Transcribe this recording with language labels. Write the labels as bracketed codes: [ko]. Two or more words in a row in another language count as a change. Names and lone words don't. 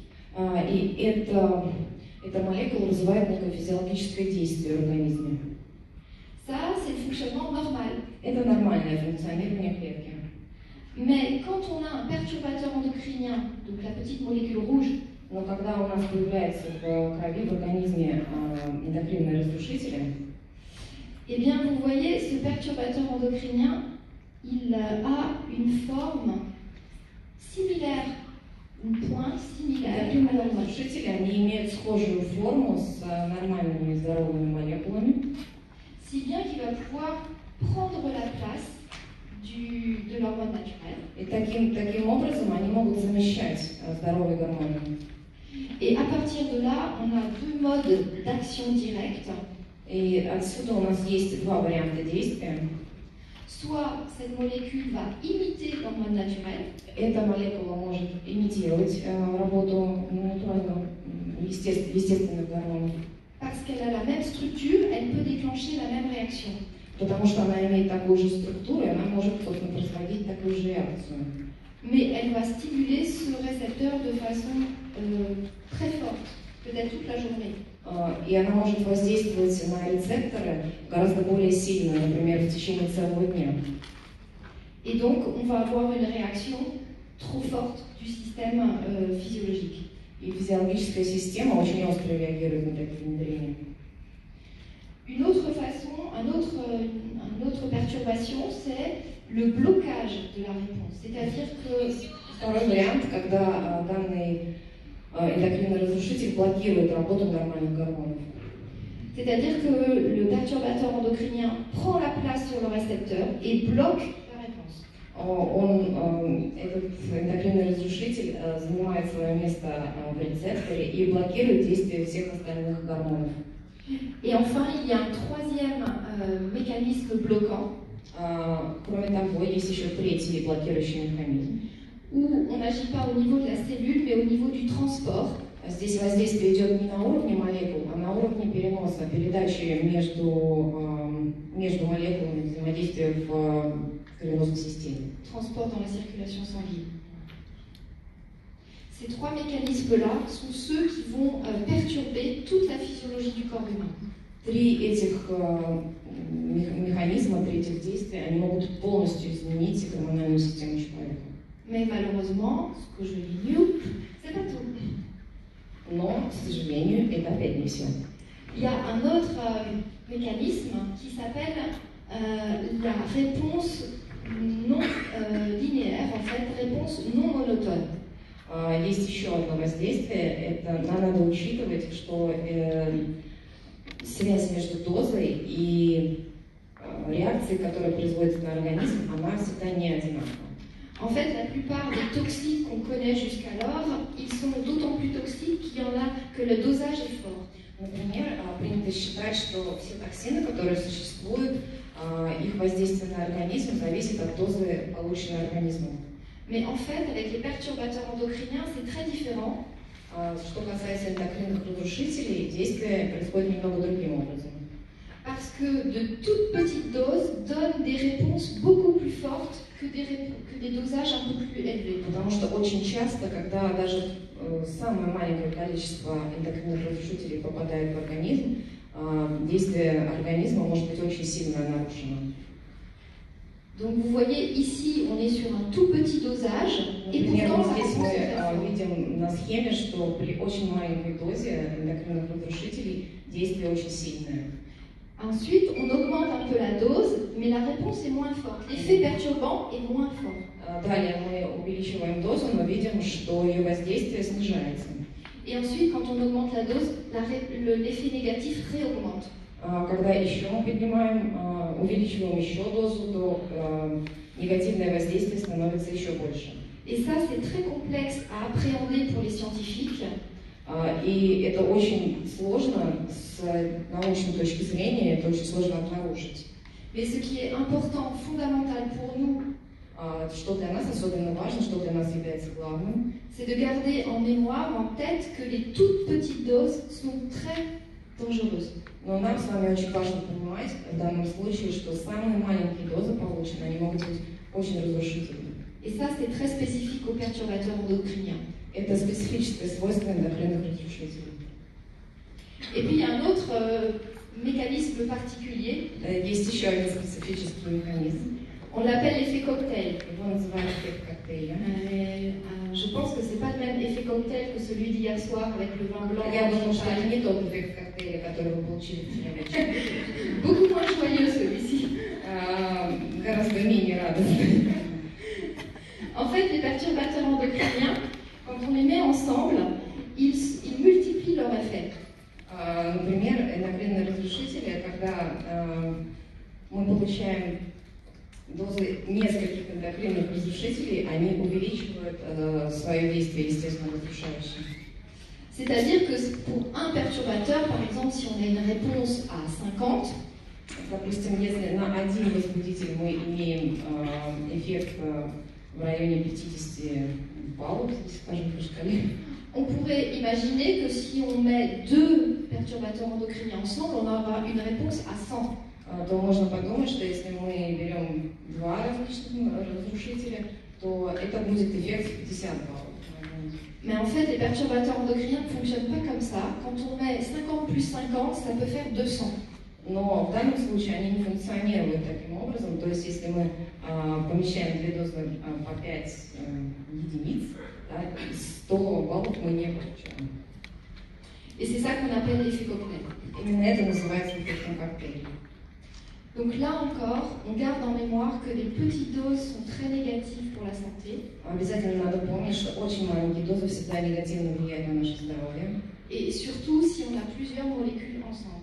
[ru] И эта молекула вызывает некое физиологическое действие в организме. [fr] Ça, c'est le fonctionnement normal. [ru] Это нормальное функционирование клетки. [fr] Mais quand on a un perturbateur endocrinien, donc la petite molécule rouge, [ru] Но когда у нас появляется в крови, в организме эндокринные разрушители, [fr] eh bien, vous voyez, ce perturbateur endocrinien, il a une forme similaire, un point similaire à l'hormone. [ru] разрушители, они имеют схожую форму с нормальными здоровыми молекулами, [fr] Si bien qu'il va pouvoir prendre la place de l'hormone naturelle. [ru] и таким образом они могут замещать здоровые гормоны. [fr] Et à partir de là, on a deux modes d'action directe. [ru] И отсюда у нас есть два варианта действия. [fr] soit cette molécule va imiter l'hormone naturelle, [ru] Эта молекула может имитировать работу естественных гормонов, [fr] parce qu'elle a la même structure, elle peut déclencher la même réaction. [ru] потому что она имеет такую же структуру, и она может, собственно, производить такую же реакцию. [fr] Mais elle va stimuler ce récepteur de façon très forte, peut-être toute la journée. [ru] И она может воздействовать на рецепторы гораздо более сильно, например, в течение целого дня. [fr] Et donc, on va avoir une réaction trop forte du système physiologique. [ru] И физиологическая система очень остро реагирует на такие внедрения. [fr] Une autre façon, une autre perturbation, c'est le blocage de la réponse. C'est-à-dire que [ru] Второй вариант, когда данный эндокринный разрушитель блокирует работу нормальных гормонов. [fr] C'est-à-dire que le perturbateur endocrinien prend la place sur le récepteur et bloque la réponse. [ru] Этот эндокринный разрушитель занимает свое место в рецепторе и блокирует действие всех остальных гормонов. [fr] Et enfin, il y a un troisième mécanisme bloquant. [ru] Кроме того, есть еще третий блокирующий механизм, [fr] Où on n'agit pas au niveau de la cellule, mais au niveau du transport. [ru] Здесь воздействие идет не на уровне молекул, а на уровне переноса, передачи между молекулами, взаимодействия в кровеносной системе. [fr] Transport dans la circulation sanguine. Ces trois mécanismes-là sont ceux qui vont perturber toute la physiologie du corps humain. [ru] Три этих механизма, три этих действия, они могут полностью изменить гормональную систему человека. [fr] Mais malheureusement, ce que je l'ignore, c'est pas tout. [ru] Но, к сожалению, это опять не все. [fr] Il y a un autre mécanisme qui s'appelle la réponse non linéaire, en fait, réponse non monotone. [ru] Есть еще одно воздействие, это надо учитывать, что связь между дозой и реакцией, которая производится на организм, она всегда не одинакова. [fr] En fait, la plupart des toxiques qu'on connaît jusqu'alors, ils sont d'autant plus toxiques qu'il y en a que le dosage est fort. [ru] Например, принято считать, что все токсины, которые существуют, их воздействие на организм зависит от дозы, полученной организмом. [fr] Mais en fait, avec les perturbateurs endocriniens, c'est très différent. [ru] Что касается эндокринных разрушителей, действие происходит немного другим образом. [fr] Parce que de toutes petites doses donnent des réponses beaucoup plus fortes que des dosages un peu plus élevés. [ru] Потому что очень часто, когда даже самое маленькое количество эндокринных разрушителей попадает в организм, действие организма может быть очень сильно нарушено. [fr] Donc vous voyez ici, on est sur un tout petit dosage, et pourtant la [ru] здесь [fr] réponse est très [ru] мы [fr] forte. [ru] видим на схеме, что при очень маленькой дозе эндокринных разрушителей действие очень сильное. [fr] Ensuite, on augmente un peu la dose, mais la réponse est moins forte. L'effet perturbant est moins fort. [ru] Далее мы увеличиваем дозу, но видим, что ее воздействие снижается. [fr] Et ensuite, quand on augmente la dose, l'effet négatif réaugmente. [ru] Когда еще мы поднимаем, увеличиваем еще дозу, то негативное воздействие становится еще больше. [fr] Et ça, c'est très complexe à appréhender pour les scientifiques. [ru] И это очень сложно с научной точки зрения, это очень сложно обнаружить. [fr] Mais ce qui est important, fondamental pour nous, [ru] что для нас особенно важно, что для нас является главным, [fr] c'est de garder en mémoire, en tête, que les toutes petites doses sont très dangereuses. [ru] Но нам с вами очень важно понимать в данном случае, что самые маленькие дозы полученные, они могут быть очень разрушительны. [fr] Et ça, c'est très spécifique aux perturbateurs endocriniens. [ru] Это специфическое свойство эндокринных разрушителей. [fr] Et puis, il y a un autre mécanisme particulier. [ru] Есть еще один специфический механизм. [fr] On l'appelle l'effet cocktail. [ru] Его называют эффект коктейля. [fr] Je pense que ce n'est pas le même effet cocktail que celui d'hier soir avec le vin blanc. [ru] Я думаю, что это не тот эффект коктейля, который вы получили вчера вечером. [fr] Beaucoup moins joyeux celui-ci. [ru] Гораздо менее радостный. [fr] En fait, les perturbateurs endocriniens, quand on les met ensemble, ils multiplient leur effet. [ru] Например, эндокринные разрушители, когда мы получаем дозы нескольких эндокринных разрушителей, они увеличивают свое действие, естественно, разрушающее. [fr] C'est-à-dire que pour un perturbateur, par exemple, si on a une réponse à 50, [ru] Допустим, если на один возбудитель мы имеем эффект в районе 50 баллов, если скажем по шкале, [fr] on pourrait imaginer que si on met deux perturbateurs endocriniens ensemble, on aura une réponse à 100. [ru] То можно подумать, что если мы берем два различных разрушителя, то это будет эффект 50 баллов. [fr] Mais en fait, les perturbateurs endocriniens ne fonctionnent pas comme ça. Quand on met 50 plus 50, ça peut faire 200. [ru] Но в данном случае они не функционируют таким образом. То есть, если мы помещаем две дозы по 5 единиц, да, 100 баллов мы не получаем. [fr] Et c'est ça qu'on appelle l'effet cocktail. [ru] Именно это называется эффектом коктейля. [fr] Donc là encore, on garde en mémoire que les petites doses sont très négatives pour la santé. [ru] Обязательно надо помнить, что очень маленькие дозы всегда негативно влияют на наше здоровье. [fr] Et surtout si on a plusieurs molécules ensemble.